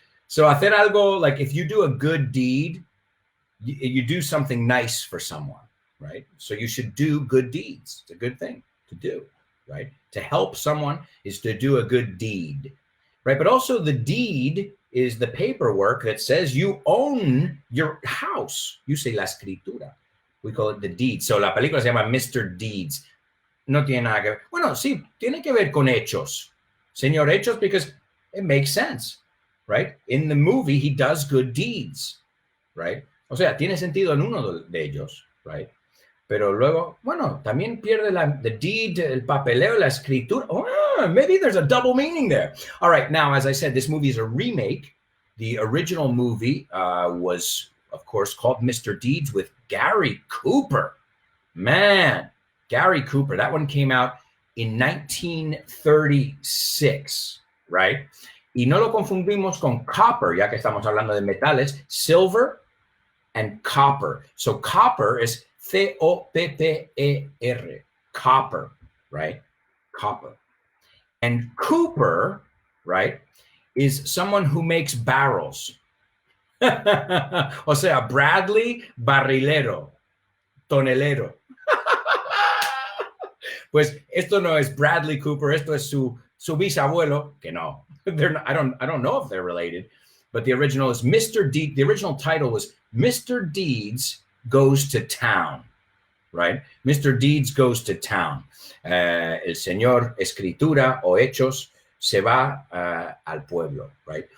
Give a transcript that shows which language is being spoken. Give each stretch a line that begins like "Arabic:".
English: So
Spanish: hacer algo,
English: like if you do a good deed, you do something nice for someone, right? So you should do good deeds. It's a good thing to do, right? To help someone is to do a good deed, right? But also the deed is the paperwork that says you own your house. You say
Spanish: la escritura.
English: We call it the deed.
Spanish: So la película se llama Mr. Deeds. No tiene nada que ver. Bueno, sí, tiene que ver con hechos. Señor Hechos,
English: because it makes sense, right? In the movie, he does good deeds, right?
Spanish: O sea, tiene sentido en uno de ellos,
English: right?
Spanish: pero luego, bueno, también pierde
English: the deed,
Spanish: el papeleo, la escritura.
English: Oh, maybe there's a double meaning there. All right, now, as I said, this movie is a remake. The original movie was, of course, called Mr. Deeds with Gary Cooper. Man, Gary Cooper. That one came out in 1936, right?
Spanish: Y no lo confundimos con copper, ya que estamos hablando de metales,
English: silver and copper. So copper is C-O-P-P-E-R, copper, right? Copper. And Cooper, right, is someone who makes barrels.
Spanish: O sea, Bradley Barrilero, tonelero. Pues esto no es Bradley Cooper, esto es su bisabuelo, que no.
English: Not, I don't know if they're related, but the original is Mr. Deeds. The original title was Mr. Deeds Goes to Town, right?
Spanish: Mr. Deeds Goes to Town. El señor Escritura o Hechos se va al pueblo, right?